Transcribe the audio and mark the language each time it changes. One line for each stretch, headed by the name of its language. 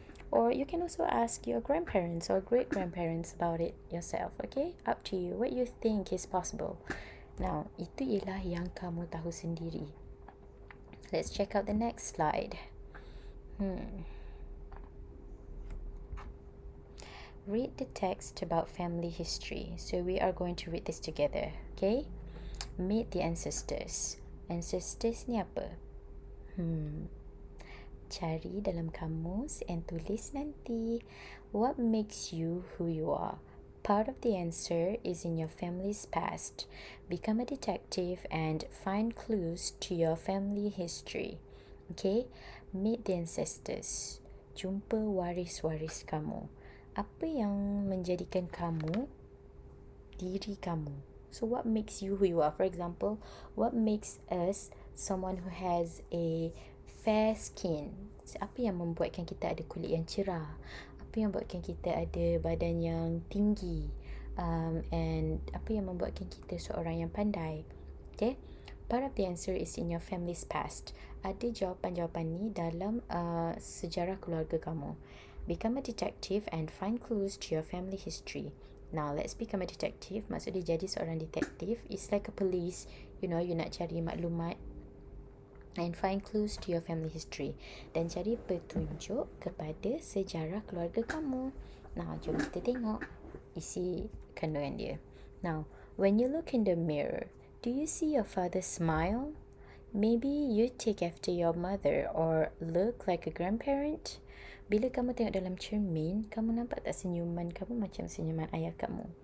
English: Or you can also ask your grandparents or great grandparents about it yourself. Okay, up to you. What you think is possible.
Malay: Now, itu ialah yang kamu tahu sendiri.
English: Let's check out the next slide. Read the text about family history. So we are going to read this together. Okay, meet the ancestors. Ancestors
Malay: ni apa? Cari dalam kamus and tulis nanti.
English: What makes you who you are? Part of the answer is in your family's past. Become a detective and find clues to your family history.
Malay: Okay?
English: Meet the ancestors.
Malay: Jumpa waris-waris kamu. Apa yang menjadikan kamu diri kamu?
English: So what makes you who you are? For example, what makes us someone who has a fair skin?
Malay: Apa yang membuatkan kita ada kulit yang cerah? Apa yang membuatkan kita ada badan yang tinggi? And apa yang membuatkan kita seorang yang pandai?
English: Okay, part of the answer is in your family's past.
Malay: Ada jawapan-jawapan ni dalam sejarah keluarga kamu.
English: Become a detective and find clues to your family history. Now, let's become a detective.
Malay: Maksud dia jadi seorang detektif.
English: It's like a police. You know, you
Malay: nak cari maklumat
English: and find clues to your family history.
Malay: Dan cari petunjuk kepada sejarah keluarga kamu.
English: Now,
Malay: jom kita tengok isi kandungan dia.
English: Now, when you look in the mirror, do you see your father smile? Maybe you take after your mother or look like a grandparent.
Malay: Bila kamu tengok dalam cermin, kamu nampak tak senyuman kamu macam senyuman ayah kamu?